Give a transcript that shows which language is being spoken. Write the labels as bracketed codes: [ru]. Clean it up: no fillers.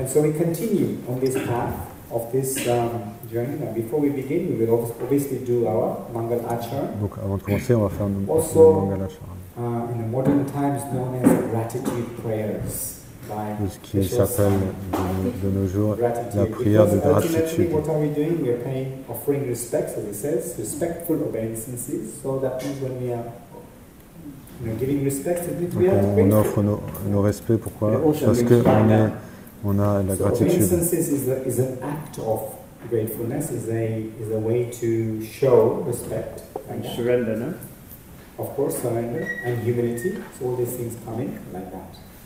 [en] And so we continue on this path of this journey. Now, before we begin, we will obviously do our Mangal Achara. [fr] Donc avant de commencer, on va faire notre Mangal Achara. [en] In the modern times, known as gratitude prayers. [fr] Ce qui s'appelle de nos jours la prière de gratitude. [en] What are we doing? We are paying, offering respects, as it says, respectful obeisances. So that means when we are giving respects, it means we are grateful. [fr] On offre nos respects. Pourquoi? Parce qu'on a la gratitude. [en] Obeisances is an act of gratefulness, is a way to show respect. And surrender, no? Of course, surrender and humility. So all these things come in like that.